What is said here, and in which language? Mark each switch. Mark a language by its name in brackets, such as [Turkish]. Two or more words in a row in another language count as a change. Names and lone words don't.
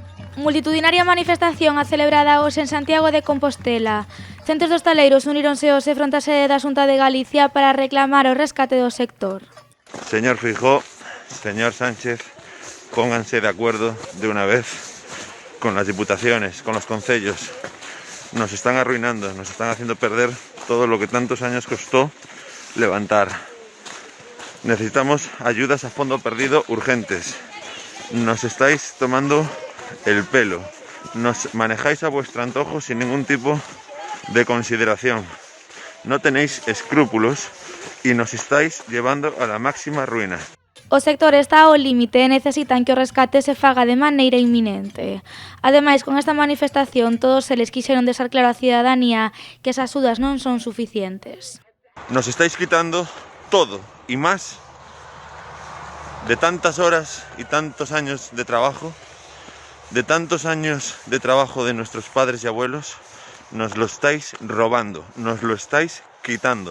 [Galician] Multitudinaria manifestación a celebrada hoxe en Santiago de Compostela. Centos de hostaleiros uníronse hoxe fronte á sede da Xunta de Galicia para reclamar o rescate do sector. [Spanish] Señor Feijóo, señor Sánchez, pónganse de acuerdo de una vez con las diputaciones, con los concellos. Nos están arruinando, nos están haciendo perder todo lo que tantos años costó levantar. Necesitamos ayudas a fondo perdido urgentes. Nos estáis tomando el pelo. Nos manejáis a vuestro antojo sin ningún tipo de consideración. No tenéis escrúpulos y nos estáis llevando a la máxima ruina. [Galician] O sector está ao límite e necesitan que o rescate se faga de maneira inminente. Ademais, con esta manifestación, todos eles quixeron deixar claro á cidadanía que esas axudas non son suficientes. [Spanish] Nos estáis quitando todo y más de tantas horas y tantos años de trabajo, de tantos años de trabajo de nuestros padres y abuelos. Nos lo estáis robando, nos lo estáis quitando.